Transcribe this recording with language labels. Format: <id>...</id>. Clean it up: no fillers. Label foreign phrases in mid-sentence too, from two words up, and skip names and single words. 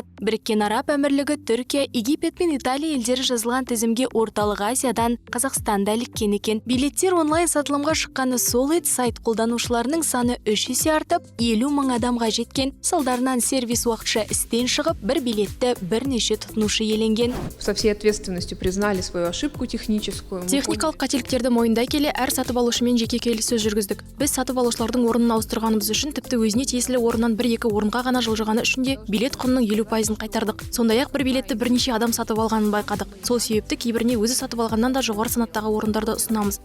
<kk>Біріккен Араб Әмірлігі, Түркия, Египет пен Италия елдері жазылған тізімге Орталық Азиядан Қазақстанда іліккен екен. Билеттер онлайн сатылымға шыққаны сол еді, сайт қолданушыларының саны 3 есе артып, 50 мың адамға жеткен. Салдарынан сервис уақытша істен шығып, бір билетті бірнеше тұтынушы иеленген.</kk> <ru>Со всей ответственностью признали свою ошибку техническую.</ru> <kk>Техникалық қателіктерді мойындай келе, әр сатып алушымен жеке келіссөз жүргіздік. Біз сатып алушылардың орнын ауыстырғанымыз үшін тіпті өзіне тиесілі орыннан 1-2 орынға ғана жылжығаны үшін де билет құнының 50%-ын қайтардық. Сондай-ақ бір билетті бірнеше адам сатып алғанын байқадық. Сол себепті кейбіріне өзі сатып алғаннан да жоғары санаттағы орындарды ұсынамыз.</kk>